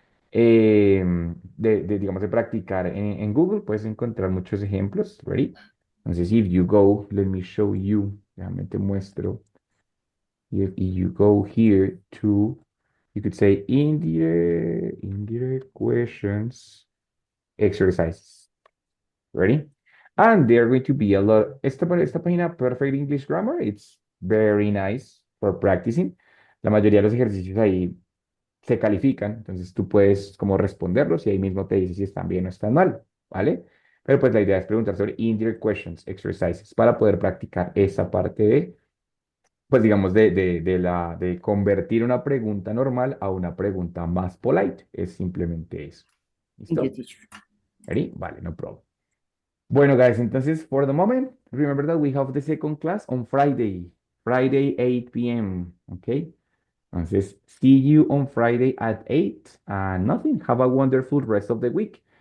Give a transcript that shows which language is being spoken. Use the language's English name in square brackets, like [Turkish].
[Spanish] Digamos, de practicar en Google, puedes encontrar muchos ejemplos, [English] ¿ready? [Spanish] Entonces, [English] if you go, let me show you, [Spanish] déjame te muestro. [English] If you go here to, you could say indirect questions exercises, ready? And there are going to be a lot, [Spanish] esta página [English] Perfect English Grammar, it's very nice for practicing. [Spanish] La mayoría de los ejercicios ahí se califican, entonces tú puedes como responderlos y ahí mismo te dice si están bien o están mal, ¿vale? Pero pues la idea es preguntar sobre [English] indirect questions, exercises, [Spanish] para poder practicar esa parte de, pues digamos, de convertir una pregunta normal a una pregunta más [English] polite. [Spanish] Es simplemente eso. [English] Thank you, [Spanish] ¿Listo? [English] teacher. Ready? [Spanish] Vale, [English] no problem. [Spanish] Bueno, [English] guys, [Spanish] entonces, [English] for the moment, remember that we have the second class on Friday, 8 p.m., okay? [Spanish] Entonces, [English] see you on Friday at 8 and nothing. Have a wonderful rest of the week.